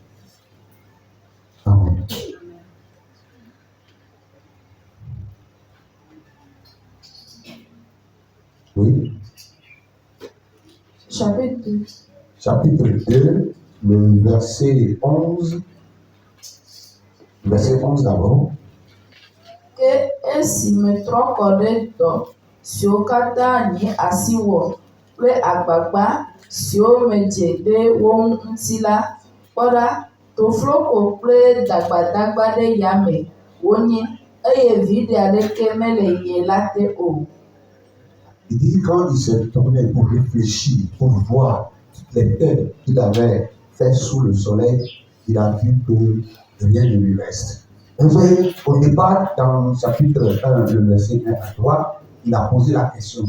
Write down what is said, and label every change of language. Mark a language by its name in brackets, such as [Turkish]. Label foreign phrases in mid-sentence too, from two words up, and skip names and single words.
[French] Amen. Oui. Chapitre 2. Chapitre 2, le verset 11. Verset 11 d'abord. [Ewe] Ke esi metrɔ kɔ ɖe dɔ siwo katã nye asi wɔ kple agbagba siwo medze ɖe wo ŋuti la, kpɔ ɖa, tofloko kple dagbadagba ɖe yame wonye, eye viɖe aɖeke mele ye la te o. [French] Il dit quand il s'est tourné pour réfléchir, pour voir toutes les têtes qu'il avait fait sous le soleil, il a vu que rien ne lui reste. Au départ, dans le chapitre 1, le verset 1 à 3, il a posé la question.